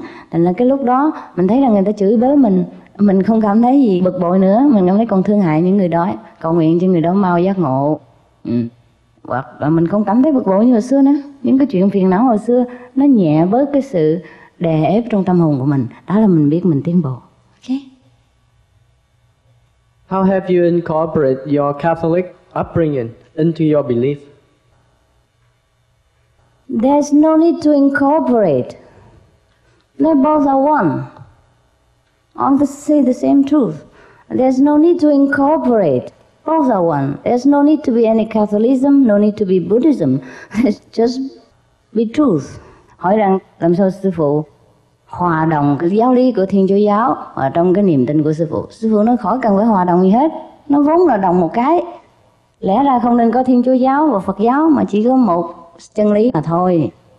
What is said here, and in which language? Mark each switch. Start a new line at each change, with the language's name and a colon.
Vietnamese: Thành là cái lúc đó mình thấy rằng người ta chửi bới mình không cảm thấy gì bực bội nữa, mình cảm thấy còn thương hại những người đó, cầu nguyện cho người đó mau giác ngộ. Hoặc là mình không cảm thấy bực bội như hồi xưa nữa. Những cái chuyện phiền não hồi xưa nó nhẹ bớt cái sự đè ép trong tâm hồn của mình. Đó là mình biết mình tiến bộ.
English: Okay. How have you incorporated your Catholic upbringing into your belief? There's no need to incorporate. They both are one. All say the same truth. There's no need to incorporate. Both are one. There's no need to be any Catholicism, no need to be Buddhism. It's just be truth.
Vietnamese: Hỏi rằng làm sao sư phụ hòa đồng cái giáo lý của Thiên Chúa giáo ở trong cái niềm tin của sư phụ? Sư phụ nói khỏi cần phải hòa đồng gì hết. Nó vốn là đồng một cái. Lẽ ra không nên có Thiên Chúa giáo và Phật giáo mà chỉ có một chân lý mà thôi.